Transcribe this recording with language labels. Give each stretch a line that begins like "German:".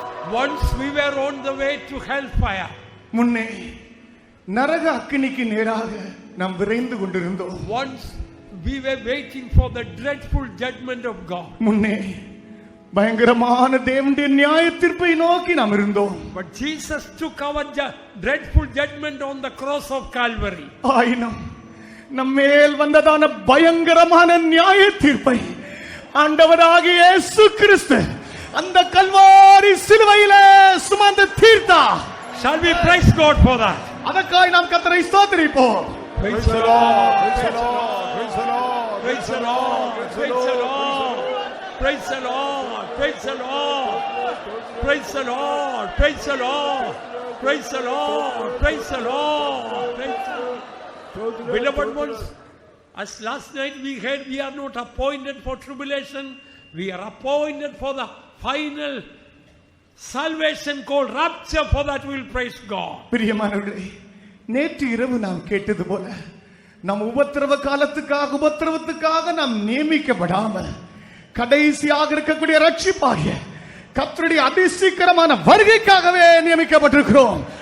English: Once we were on the way to hellfire.
Tamil: முன்னே நரக அக்கினிக்கு நேராக நாம் விரைந்து கொண்டிருந்தோம்.
English: Once we were waiting for the dreadful judgment of God.
Tamil: முன்னே பயங்கரமான தேவனுடைய நியாய தீர்ப்பை நோக்கி நாம் இருந்தோம்.
English: But Jesus took our dreadful judgment on the cross of Calvary.
Tamil: ஆயினும் நம்மேல் வந்ததான பயங்கரமான நியாய தீர்ப்பை ஆண்டவராகிய இயேசு கிறிஸ்து அந்த கல்வாரி சிலுவையிலே சுமந்து தீர்த்தார்.
English: Shall we praise God for that?
Tamil: அதற்காக நாம் கர்த்தரை ஸ்தோத்திரிப்போம்.
English: Praise the Lord. Praise the Lord. Praise the Lord. Praise the Lord. Praise the Lord. Praise the Lord. Praise the Lord. Praise the Lord. Praise the Lord. Praise the Lord. Praise the Lord. Praise the Lord. Beloved ones, as last night we heard, we are not appointed for tribulation. We are appointed for the final salvation called rapture. For that we will praise God.
Tamil: பிரியமானவர்களே, நேற்று இரவு நாம் கேட்டது போல நம் உபத்திரவத்துக்காக நாம் நியமிக்கப்படாமல் கடைசியாக இருக்கக்கூடிய ரட்சிப்பாகிய கர்த்தருடைய அதிசீக்கிரமான வருகைக்காகவே நியமிக்கப்பட்டிருக்கிறோம்.